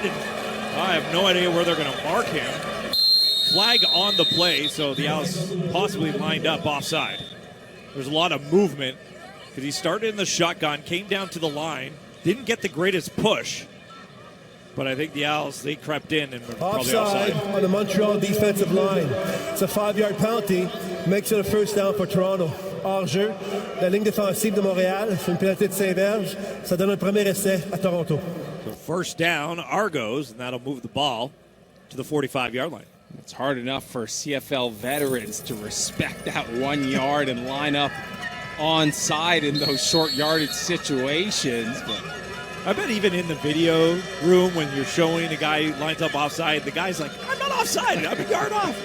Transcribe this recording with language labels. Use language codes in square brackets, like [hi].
[en] I have no idea where they're going to mark him. Flag on the play, so the Owls possibly lined up offside. There's a lot of movement because he started in the shotgun, came down to the line, didn't get the greatest push. But I think the Owls, they crept in and were probably offside. On the Montreal defensive line. It's a 5-yard penalty. Makes it a first down for Toronto. [fr] Hors-jeu. La ligne défensive de Montréal. C'est une pénalité de 5 verges. Ça donne un premier essai à Toronto. [en] So first down, Argos, and that'll move the ball to the 45-yard line. It's hard enough for CFL veterans to respect that 1 yard and line up onside in those short yardage situations. But I bet even in the video room when you're showing a guy who lines up offside, the guy's like, I'm not offside, I'm a yard off.